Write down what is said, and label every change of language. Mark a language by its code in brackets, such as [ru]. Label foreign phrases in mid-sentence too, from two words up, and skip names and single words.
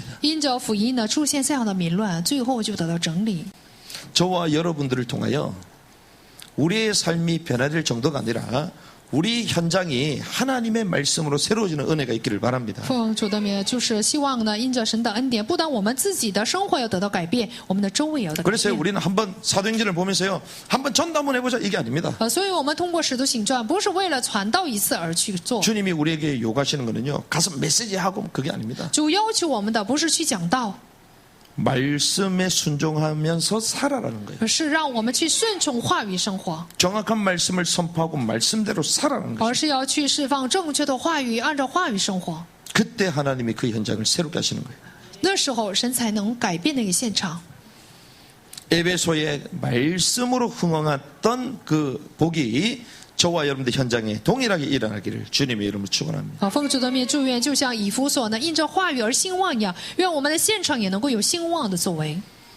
[zh] 因着福音呢出现这样的迷乱，最后就得到整理。 [ko] 저와 여러분들을 통하여 우리의 삶이 변화될 정도가 아니라 우리 현장이 하나님의 말씀으로 새로워지는 은혜가 있기를 바랍니다. [zh] 奉主的名，就是希望呢，因着神的恩典，不但我们自己的生活要得到改变，我们的周围也要得到改 [ko] 그래서 [zh] 变。 [ko] 우리는 한번 사도행전을 보면서요 한번 전도 한번 해보자 이게 아닙니다. [zh] 所以我们通过使徒行传，不是为了传道一次而去做。 [ko] 주님이 우리에게 요구하시는 거는요 가서 메시지하고 그게 아닙니다. [zh] 主要求我们的不是去讲道， [ko] 말씀에 순종하면서 살아라는 거예요. [zh] 而是让我们去顺从话语生活， [ko] 정확한 말씀을 선포하고 말씀대로 살아라는 거예요. [zh] 而是要去释放正确的话语，按照话语生活。 [ko] 그때 하나님이 그 현장을 새롭게 하시는 거예요. [zh] 那时候神才能改变那个现场。 [ko] 에베소의 말씀으로 흥황했던 그 복이 저와 여러분들 현장에 동일하게 일어나기를 주님의 이름으로 축원합니다. [zh] 奉主的名祝愿，就像以弗所呢，因着话语而兴旺一样，愿我们的现场也能够有兴旺的作为。